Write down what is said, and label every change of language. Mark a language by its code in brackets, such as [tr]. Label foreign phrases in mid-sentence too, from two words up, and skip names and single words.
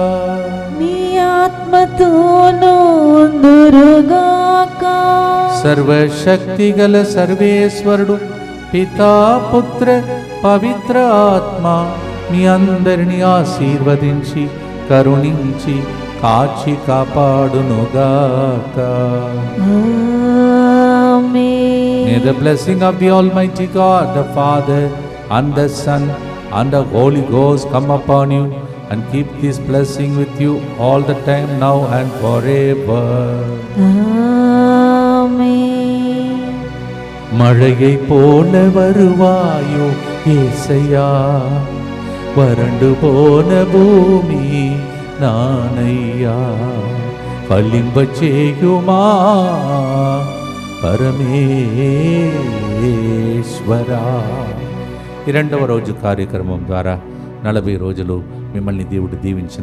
[te] మీ ఆత్మతోనూ ఉందురుగాక. సర్వశక్తి గల సర్వేశ్వరుడు పితా పుత్ర పవిత్ర ఆత్మ మీ అందరిని ఆశీర్వదించి కరుణించి కాచి కాపాడునుగాక. [en] May the blessing of the Almighty God, the Father and the Son and the Holy Ghost come upon you and keep this blessing with you all the time, now and forever. [ta] மழையை போல வருவாயோ ஏசையா, வறண்டு போன பூமி [te] నానయ్యా, ఫలింప చేయుమా పరమేశ్వరా. ఈ 2వ రోజు కార్యక్రమం ద్వారా 40 రోజులు మిమ్మల్ని దేవుడు దీవించును గాక.